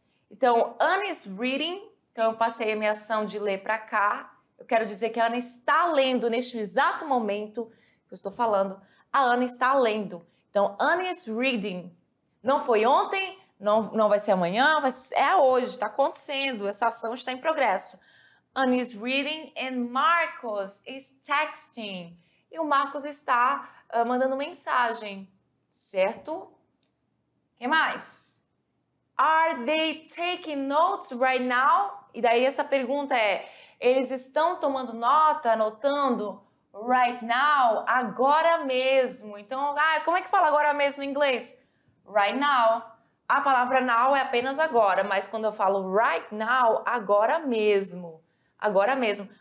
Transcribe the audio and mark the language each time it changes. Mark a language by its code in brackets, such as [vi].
[pt] Então, [en] Ana is reading, [pt] então eu passei a minha ação de ler para cá. Eu quero dizer que a Ana está lendo neste exato momento que eu estou falando. A Ana está lendo. Então, [en] Ana is reading. [pt] Não foi ontem, não vai ser amanhã, é hoje, está acontecendo. Essa ação está em progresso. [en] Ana is reading and Marcos is texting. [pt] E o Marcos está mandando mensagem, certo? O que mais? [en] Are they taking notes right now? [pt] E daí essa pergunta é, eles estão tomando nota, anotando right now, agora mesmo. Então, como é que fala agora mesmo em inglês? Right now. A palavra now é apenas agora, mas quando eu falo right now, agora mesmo. Agora mesmo.